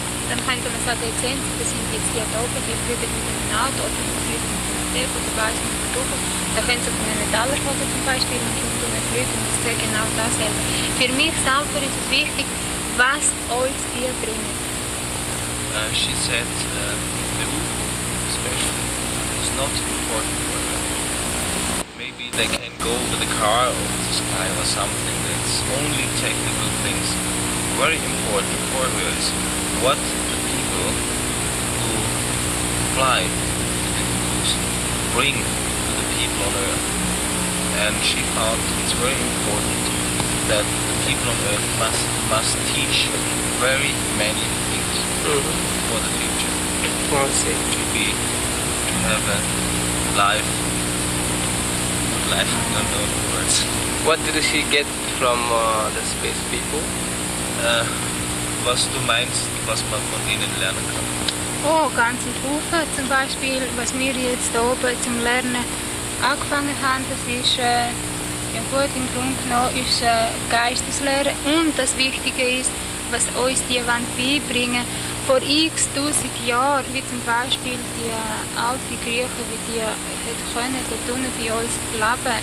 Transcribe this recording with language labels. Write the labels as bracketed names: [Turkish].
[German] Dann könnte man sagen, jetzt sehen Sie, das sind jetzt die da oben, die fliegen mit einem Auto oder die fliegen mit einem Steg oder weiss mit einem Tuch. Da können Sie von einem Metallschlager zum Beispiel und rundum fliegen und das wäre genau dasselbe. Für mich selber ist es wichtig, was uns die bringen. [English] She said the UFO especially is not important for her. Maybe they can go with a car over the sky or something. That's only technical things. Very important for her is what the people who fly to bring to the people on Earth. And she found it's very important that the people on Earth must teach very many things for the future. To have a life, I don't know the words. What did she get from the space people? [German] Was du meinst, was man von ihnen lernen kann? Oh, ganz ein Haufen. Zum Beispiel, was wir jetzt hier oben zum Lernen angefangen haben, das ist ja gut, im Grunde genommen unser Geisteslehre. Und das Wichtige ist, was uns die beibringen vor x tausend Jahren, wie zum Beispiel die alten Griechen, wie die können dort unten bei uns leben.